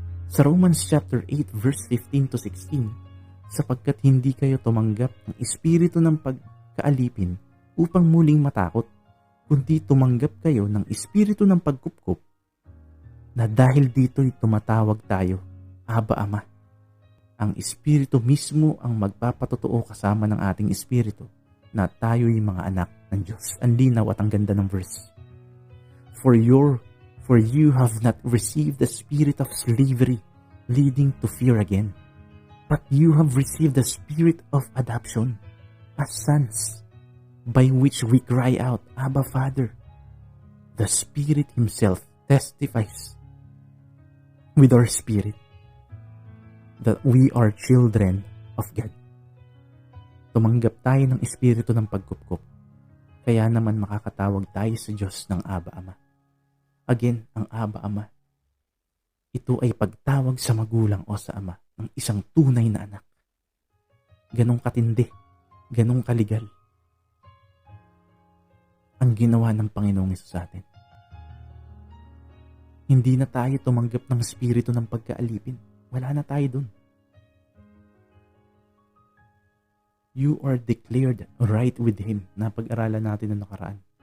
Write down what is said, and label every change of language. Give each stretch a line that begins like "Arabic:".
Filipino: Sa Romans chapter 8 verse 15 to 16, sapagkat hindi kayo tumanggap ng espiritu ng pagkaalipin upang muling matakot, kundi tumanggap kayo ng espiritu ng pagkupkup, na dahil dito'y tumatawag tayo, Aba Ama. Ang espiritu mismo ang magpapatotoo kasama ng ating espiritu na tayo'y mga anak ng Diyos. Ang linaw at ang ganda ng verse.
English: For you have not received the spirit of slavery leading to fear again, But you have received the spirit of adoption as sons, by which we cry out, Abba, Father. The Spirit Himself testifies with our spirit that we are children of God.
Filipino: Tumanggap tayo ng espiritu ng pagkupkup, kaya naman makakatawag tayo sa Diyos ng Aba Ama. Again, ang Aba Ama, ito ay pagtawag sa magulang o sa ama ng isang tunay na anak. Ganong katindi, ganong kaligal ang ginawa ng Panginoong Hesus sa atin. Hindi na tayo tumanggap ng espiritu ng pagkaalipin. Wala na tayo dun.
English: You are declared right with Him. Napag-aralan natin na nakaraan.